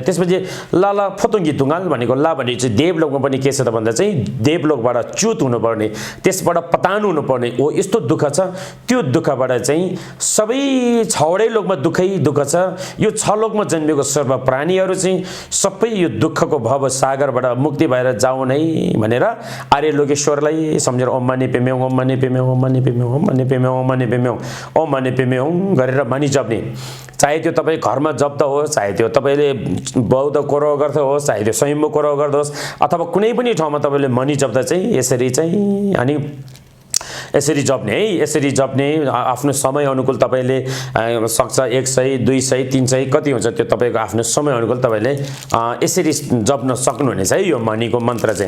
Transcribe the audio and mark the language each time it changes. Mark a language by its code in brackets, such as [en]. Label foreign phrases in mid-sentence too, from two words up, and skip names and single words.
[ne] त्यसपछि [bo] ལྷ་ལ་འཕོ་ལྟུང་གི་སྡུག་བསྔལ [ne] भनेको ला भने चाहिँ देवलोकमा पनि के छ त भन्दा चाहिँ देवलोकबाट च्युत हुनुपर्ने, त्यसबाट पतान हुनुपर्ने हो यस्तो दुःख छ। त्यो दुःखबाट चाहिँ सबै 6वटै लोकमा दुःखै दुःख छ। यो 6 लोकमा जन्मेको सर्व प्राणीहरू चाहिँ सबै यो दुःखको भव सागरबाट मुक्ति भएर जाउन् है भनेर आर्य लोकेश्वरलाई सम्झेर [sa] ओम मनी पेम्योङ ओम मनी पेम्योङ ओम मनी पेम्योङ ओम मनी पेम्योङ ओम मनी पेम्योङ ओम मनी पेम्योङ [ne] गरेर मनी जप्ने। चाहे त्यो तपाईँ घरमा जप्दा होस्, चाहे त्यो तपाईँले बौद्ध कोरो गर्दा होस्, चाहे त्यो स्वयम्भू कोरो गर्दा होस्, अथवा कुनै पनि ठाउँमा तपाईँले मनी जप्दा चाहिँ यसरी चाहिँ अनि यसरी जप्ने है। यसरी जप्ने आफ्नो समय अनुकूल तपाईँले सक्छ 100 200 300 कति हुन्छ त्यो तपाईँको आफ्नो समय अनुकूल तपाईँले यसरी जप्न सक्नुहुनेछ है यो मनीको मन्त्र चाहिँ।